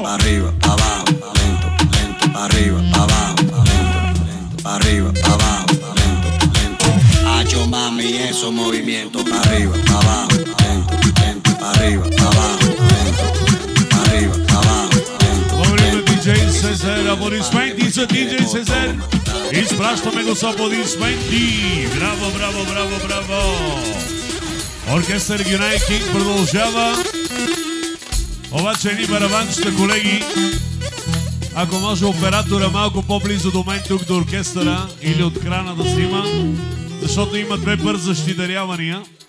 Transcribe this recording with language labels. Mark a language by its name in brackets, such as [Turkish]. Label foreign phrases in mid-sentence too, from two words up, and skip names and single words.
[Spanish] arriba, pa' abajo, lento, lento, pa' arriba, pa' abajo, lento, lento, pa' arriba, pa' abajo, lento, lento. Hacho mami, esos movimientos, pa' arriba, pa' abajo, lento, lento, pa' arriba, pa' abajo, lento, pa' arriba, pa' abajo, lento. [Bulgarian] Благодарим DJ Сезер, аплодисменти за DJ Сезер. Изпращаме го с аплодисменти. Браво, браво, браво, браво. Оркестър United King продължава. Обаче едни барабанчета, колеги. Ако може оператора малко по-близо до мен тук до оркестъра или от крана да снима, защото има две бързащи дарявания.